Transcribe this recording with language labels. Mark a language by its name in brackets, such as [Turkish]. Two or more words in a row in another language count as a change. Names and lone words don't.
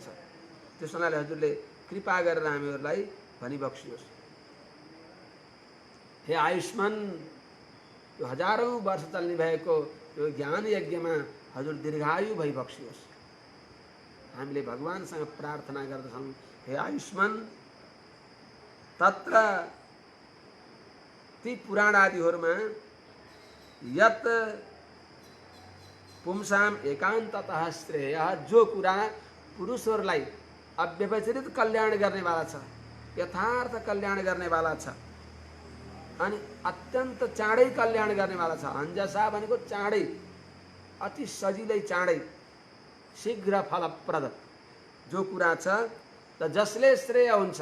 [Nepali] त्यसो हुनाले हजुरले कृपा गरेर हामीहरूलाई भनिबक्सियोस्। हे आयुष्मान, यो हजारौं वर्ष चल्ने भएको यो ज्ञान यज्ञमा हजुर दीर्घायु भइबक्सियोस्। हामीले भगवानसँग प्रार्थना गर्दछौँ, [Sanskrit] हे आयुष्मान, तत्र [Nepali] ती पुराण आदिहरूमा [Sanskrit] यत पुंसाम एकान्ततः श्रेयः, [Nepali] जो कुरा पुरुषहरूलाई अव्यवचरित कल्याण गर्नेवाला छ, यथार्थ कल्याण गर्नेवाला छ अनि अत्यन्त चाँडै कल्याण गर्नेवाला छ। अन्जसा भनेको चाँडै, अति सजिलै चाँडै, शीघ्र फलप्रद जो कुरा छ त जसले श्रेय हुन्छ।